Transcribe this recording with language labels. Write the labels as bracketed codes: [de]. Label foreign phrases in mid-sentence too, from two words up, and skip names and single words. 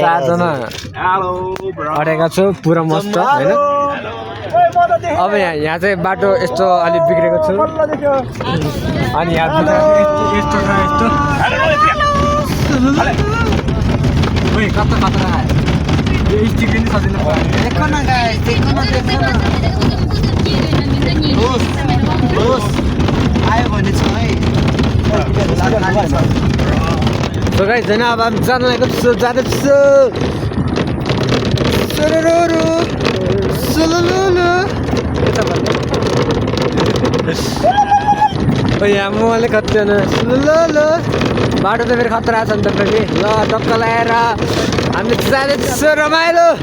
[ne] 4 जना अडेका छौँ पुरा मस्त हैन अब यहाँ चाहिँ बाटो यस्तो अलि बिग्रेको छ अनि यहाँ यस्तो कता यो स्टिक पनि सजिलो [hi] देखो न गाइस देखो न दोस्त [ne] आयो भने छ है [en] so guys [ne] हैन अब हामी जान लागेको छु यहाँ मैले खत्यो बाटो त फेरि खतरा छ नि त फेरि ल टक्क लगाएर हामी जाँदैछौँ रमाइलो